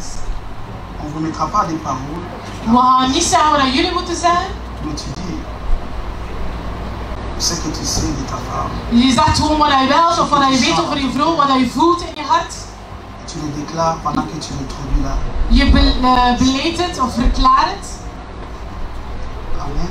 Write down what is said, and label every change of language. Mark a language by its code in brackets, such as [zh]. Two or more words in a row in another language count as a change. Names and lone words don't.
[fr] On ne vous mettra pas des paroles, [nl] We gaan niet zeggen wat jullie moeten zeggen. [fr] mais tu dis ce que tu sais de ta femme. [nl] Je zegt gewoon wat je wilt of wat je weet over je vrouw, wat je voelt in je hart. [fr] Tu tu le déclares pendant que tu l'introduis là. [nl] Je beleidt het of verklaart het. Amen.